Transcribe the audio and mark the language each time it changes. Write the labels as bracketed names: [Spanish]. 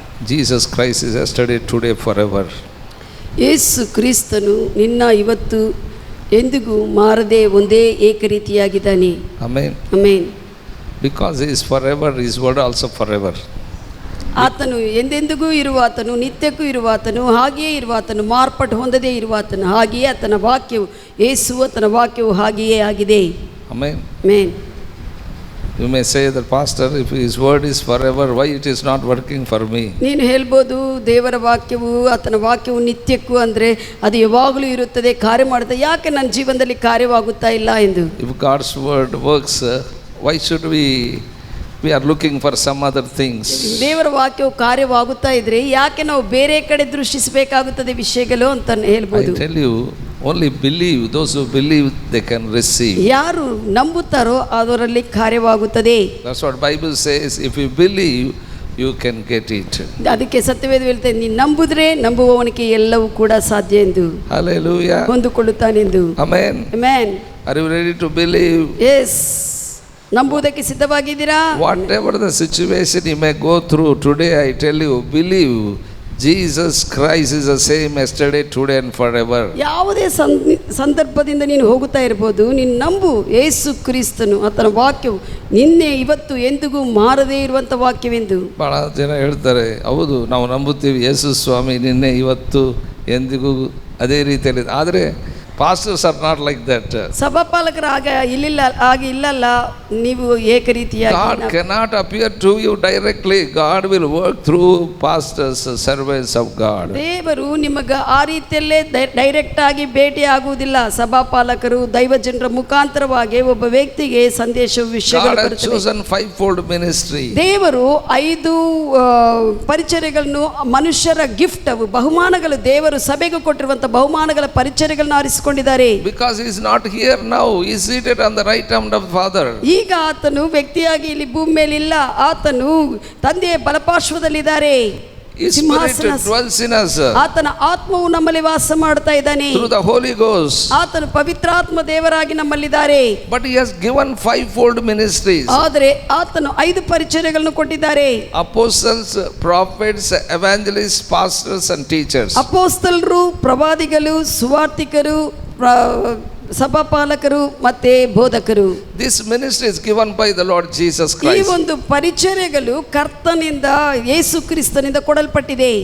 [English] Jesus Christ is yesterday, today, forever. [Kannada] ಯೇಸು ಕ್ರಿಸ್ತನು ನಿನ್ನ ಇವತ್ತು ಎಂದಿಗೂ ಮಾರದೆ ಒಂದೇ ಏಕರೀತಿಯಾಗಿದ್ದಾನೆ. [English] Amen. [Kannada] Amen. [English] Because he is forever, his word also forever. [Kannada] ಆತನು ಎಂದೆಂದಿಗೂ ಇರುವಾತನು, ನಿತ್ಯಕ್ಕೂ ಇರುವಾತನು, ಹಾಗೆಯೇ ಇರುವಾತನು, ಮಾರ್ಪಾಟು ಹೊಂದದೇ ಇರುವಾತನು, ಹಾಗೆಯೇ ಆತನ ವಾಕ್ಯವು, ಯೇಸು ಆತನ ವಾಕ್ಯವು ಹಾಗೆಯೇ ಆಗಿದೆ. [English] Amen. [Kannada] Amen. [English] You may say that, Pastor, if his word is forever, why it is not working for me? [Kannada] ನೀನು ಹೇಳ್ಬೋದು, ದೇವರ ವಾಕ್ಯವು ಆತನ ವಾಕ್ಯವು ನಿತ್ಯಕ್ಕೂ ಅಂದರೆ ಅದು ಯಾವಾಗಲೂ ಇರುತ್ತದೆ, ಕಾರ್ಯ ಮಾಡುತ್ತದೆ, ಯಾಕೆ ನನ್ನ ಜೀವನದಲ್ಲಿ ಕಾರ್ಯವಾಗುತ್ತಾ ಇಲ್ಲ ಎಂದು. [English] If God's word works, why should we are looking for some other things? [Kannada] ದೇವರ ವಾಕ್ಯವು ಕಾರ್ಯವಾಗುತ್ತಾ ಇದ್ರೆ ಯಾಕೆ ನಾವು ಬೇರೆ ಕಡೆ ದೃಷ್ಟಿಸಬೇಕಾಗುತ್ತದೆ ವಿಷಯಗಳು ಅಂತ ಹೇಳ್ಬೋದು. [English] I tell you, only believe. Those who believe, they can receive. [Kannada] ಯಾರು ನಂಬುತ್ತಾರೋ ಅದರಲ್ಲಿ ಕಾರ್ಯವಾಗುತ್ತದೆ. [English] That's what Bible says. If you believe, you can get it. [Kannada] ಅದಕ್ಕೆ ಸತ್ಯವೇದ ಹೇಳ್ತದೆ, ನೀನು ನಂಬುದ್ರೆ ನಂಬುವವನಿಗೆ ಎಲ್ಲವೂ ಕೂಡ ಸಾಧ್ಯ ಎಂದು. [English] Hallelujah. [Kannada] ಹೊಂದಿಕೊಳ್ಳುತ್ತಾನೆಂದು. [English] Amen. [Kannada] Amen. [English] Are you ready to believe? [Kannada] S, ನಂಬುವುದಕ್ಕೆ ಸಿದ್ಧವಾಗಿದ್ದೀರಾ? [English] Whatever the situation you may go through today, I tell you, believe Jesus Christ is the same yesterday, today and forever. [Kannada] ಯಾವುದೇ ಸಂದರ್ಭದಿಂದ ನೀನು ಹೋಗುತ್ತಾ ಇರ್ಬೋದು, ನೀನು ನಂಬು, ಯೇಸು ಕ್ರಿಸ್ತನು ಆತನ ವಾಕ್ಯವು ನಿನ್ನೆ ಇವತ್ತು ಎಂದಿಗೂ ಮಾರದೇ ಇರುವಂಥ ವಾಕ್ಯವೆಂದು. ಭಾಳ ಜನ ಹೇಳ್ತಾರೆ, ಹೌದು ನಾವು ನಂಬುತ್ತೀವಿ, ಯೇಸು ಸ್ವಾಮಿ ನಿನ್ನೆ ಇವತ್ತು ಎಂದಿಗೂ ಅದೇ ರೀತಿಯಲ್ಲಿ. [English] ಆದರೆ pastors are not like that. [Kannada] ಸಭಾಪಾಲಕರು ಹಾಗೆ ಇಲ್ಲಲ್ಲ, ನೀವು ಏಕರೀತಿಯಾಗಿ. [English] God cannot appear to you directly. God will work through pastors, servants of God. [Kannada] ದೇವರು ನಿಮಗೆ ಆ ರೀತಿಯಲ್ಲೇ ಡೈರೆಕ್ಟ್ ಆಗಿ ಭೇಟಿ ಆಗುವುದಿಲ್ಲ. ಸಭಾಪಾಲಕರು ದೈವಜನರ ಮುಖಾಂತರವಾಗಿ ಒಬ್ಬ ವ್ಯಕ್ತಿಗೆ ಸಂದೇಶ ವಿಷಯಗಳು [English] God has chosen fivefold ministry. [Kannada] ದೇವರು 5 ಪರಿಚರ್ಯಗಳನ್ನು, ಮನುಷ್ಯರ ಗಿಫ್ಟ್, ಬಹುಮಾನಗಳು, ದೇವರು ಸಭೆಗೆ ಕೊಟ್ಟಿರುವಂಥ ಬಹುಮಾನಗಳ ಪರಿಚರ್ಯಗಳನ್ನು ಆರಿಸಿಕೊಂಡಿದ್ದಾರೆ. [English] Because he is not here now, he is seated on the right hand of the Father. [Kannada] ಈಗ ಆತನು ವ್ಯಕ್ತಿಯಾಗಿ ಇಲ್ಲಿ ಭೂಮಿ ಮೇಲೆ ಇಲ್ಲ, ಆತನು ತಂದೆಯ ಬಲಪಾರ್ಶ್ವದಲ್ಲಿದ್ದಾರೆ. [English] His Spirit dwells in us. [Kannada] ಆತನ ಆತ್ಮವು ನಮ್ಮಲ್ಲಿ ವಾಸ ಮಾಡ್ತಾ ಇದ್ದಾನೆ. [English] Through the Holy Ghost. [Kannada] ಆತನು ಪವಿತ್ರಾತ್ಮ ದೇವರಾಗಿ ನಮ್ಮಲ್ಲಿದ್ದಾರೆ. [English] But he has given fivefold ministries. [Kannada] ಆದರೆ ಆತನು 5 ಪರಿಚರ್ಯಗಳನ್ನು ಕೊಟ್ಟಿದ್ದಾರೆ. [English] Apostles, prophets, evangelists, pastors and teachers. [Kannada] ಅಪೊಸ್ತಲರು, ಪ್ರವಾದಿಗಳು, ಸುವಾರ್ತಿಕರು, ಸಭಾಪಾಲಕರು ಮತ್ತೆ ಬೋಧಕರು. [English] This ministry is given by the Lord Jesus [Kannada] ಈ [English] Christ. [Kannada] ಒಂದು ಪರಿಚರ್ಯಗಳು ಕರ್ತನಿಂದ, ಯೇಸು ಕ್ರಿಸ್ತನಿಂದ ಕೊಡಲ್ಪಟ್ಟಿದೆ.